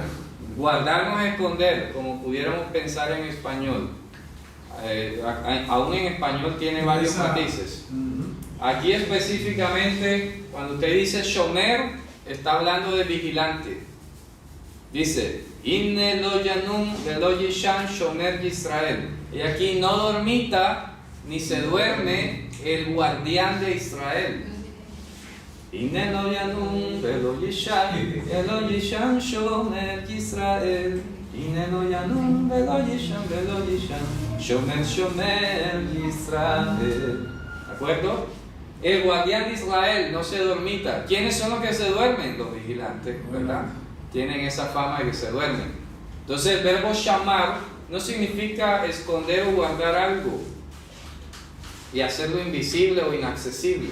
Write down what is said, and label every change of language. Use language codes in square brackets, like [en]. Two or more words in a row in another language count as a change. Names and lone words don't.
[es] Guardarnos a esconder, como pudiéramos pensar en español. Aún en español tiene varios matices. Aquí específicamente, cuando usted dice shomer, está hablando de vigilante. [he] Dice, הנה לא ינום ולא יישן שומר ישראל. [es] Y aquí no dormita ni se duerme el guardián de Israel. [he] הנה לא ינום ולא יישן שומר ישראל. הנה לא ינום ולא יישן שומר ישראל. [es] ¿De acuerdo? El guardián de Israel no se dormita. ¿Quiénes son los que se duermen? Los vigilantes, ¿verdad? Tienen esa fama de que se duermen. Entonces el verbo shamar no significa esconder o guardar algo y hacerlo invisible o inaccesible.